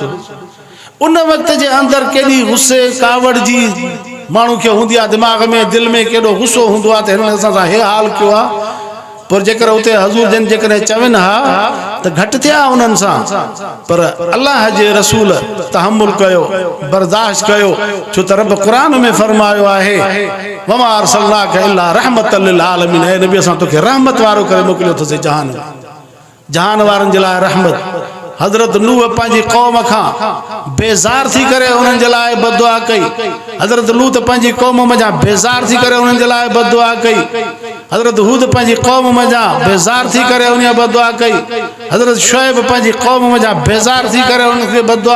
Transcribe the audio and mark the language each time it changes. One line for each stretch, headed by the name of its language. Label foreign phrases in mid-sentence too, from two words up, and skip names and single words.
Sindhi: उन वक़्त जे अंदरि केॾी गुस्से कावड़ जी माण्हू खे हूंदी आहे, दिमाग़ में दिलि में केॾो गुस्सो हूंदो आहे त हिन असां सां हे हाल कयो आहे। पर जेकर उते हजूर जन जेकर चवन हा त घट थिया उनन सा पर अल्लाह जे रसूल तहम्मुल कयो बर्दाश्त कयो छो त रब कुरान में फरमायो आहे
Arabic: وما أرسلناك إلا رحمة للعالمين
Sindhi: ए नबी असां तोखे रहमत वारो करे मोकिलियो थो जहान वारन जे लाइ रहमत हजरत नूह पंहिंजी कौम खां बेज़ार थी करे उन्हनि जे लाइ बददुआ कई हजरत लूत पंहिंजी कौम मञा बेज़ार थी करे उन्हनि जे लाइ बददुआ कई हजरत हूद पंहिंजी कौम मञा बेज़ार थी करे उन बददुआ कई हजरत शुएब पंहिंजी कौम मञा बेज़ार थी करे उनखे बददुआ